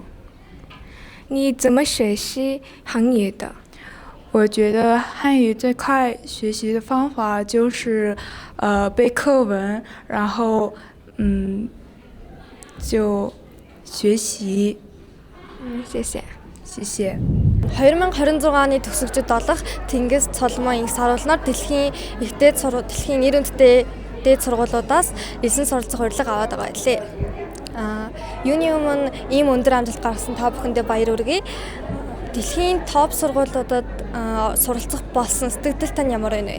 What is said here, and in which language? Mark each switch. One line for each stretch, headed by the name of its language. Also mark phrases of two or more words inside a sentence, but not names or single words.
Chinese: 你怎么学习汉语的？我觉得汉语最快学习的方法就是背课文，然后就学习。谢谢。谢谢。
Mongolian: 2026 оны төгсөгчд болох Тэнгис Цолмоо инх саруулнаар дэлхийн нэр хүндтэй дээд сургуулиудаас элсэн суралцах урилга аваад байгаа байлээ. Юуны өмнө ийм өндөр амжилт гаргасан та бүхэндээ баяр хүргэе. Дэлхийн топ сургуулиудад суралцах болсон сэтгэл тань ямар байна вэ?